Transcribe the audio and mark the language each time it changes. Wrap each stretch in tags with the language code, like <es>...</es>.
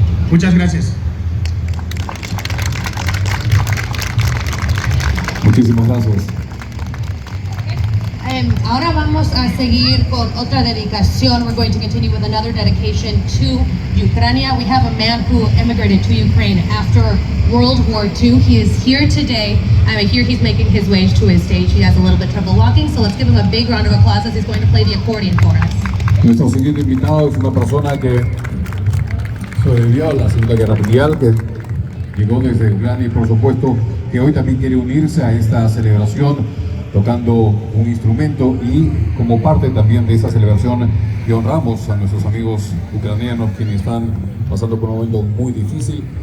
<es>Muchas gracias. Muchísimas gracias. Ahora vamos a seguir con otra dedicación.</es> <en>We're going to continue with another dedication to Ukraine. We have a man who immigrated to Ukraine after World War II. He is here today. Here he's making his way to his stage. He has a little bit of trouble walking, so let's give him a big round of applause as he's going to play the accordion for us.</en> <es>Nuestro siguiente invitado es una persona que sobrevivió a la Segunda Guerra Mundial, que llegó desde Ucrania y por supuesto que hoy también quiere unirse a esta celebración tocando un instrumento y como parte también de esta celebración que honramos a nuestros amigos ucranianos quienes están pasando por un momento muy difícil.</es>